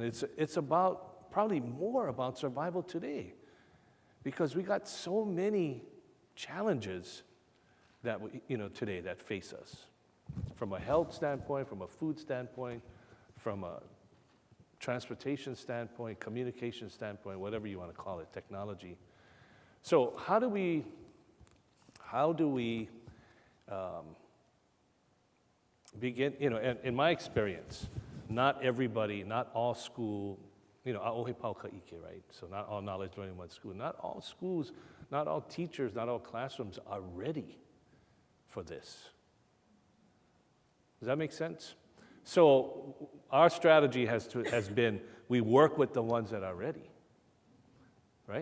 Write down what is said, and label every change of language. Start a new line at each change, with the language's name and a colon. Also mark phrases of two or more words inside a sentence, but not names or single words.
English: And it's about probably more about survival today, because we got so many challenges that today that face us, from a health standpoint, from a food standpoint, from a transportation standpoint, communication standpoint, whatever you want to call it, technology. So how do we begin, in my experience, not everybody, not all school,
Hawaiian: a'ohe pau ka'ike,
English: right? So not all knowledge learning in one school. Not all schools, not all teachers, not all classrooms are ready for this. Does that make sense? So our strategy has been, we work with the ones that are ready, right?